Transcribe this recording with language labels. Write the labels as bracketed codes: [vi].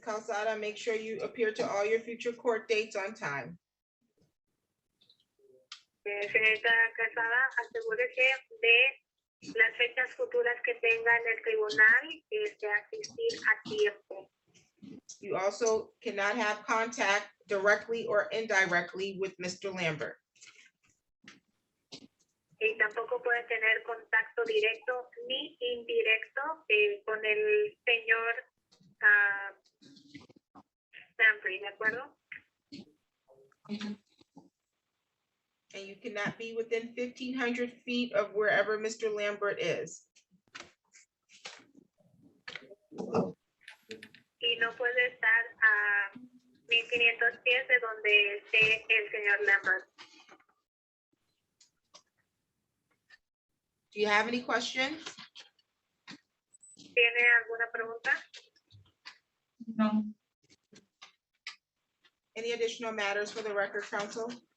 [en] Calzada, make sure you appear to all your future court dates on time. [es] Señorita Casada, asegúrese de fechas futuras que tenga en el tribunal, asistir a tiempo. [en] You also cannot have contact directly or indirectly with Mr. Lambert. [es] Y tampoco puede tener contacto directo ni indirecto con el señor Lamprey, ¿de acuerdo? [en] And you cannot be within 1,500 feet of wherever Mr. Lambert is. [es] Y no puede estar a 1,500 pies de donde esté el señor Lambert. [en] Do you have any questions? [es] ¿Tiene alguna pregunta? [en] No. Any additional matters for the record, counsel?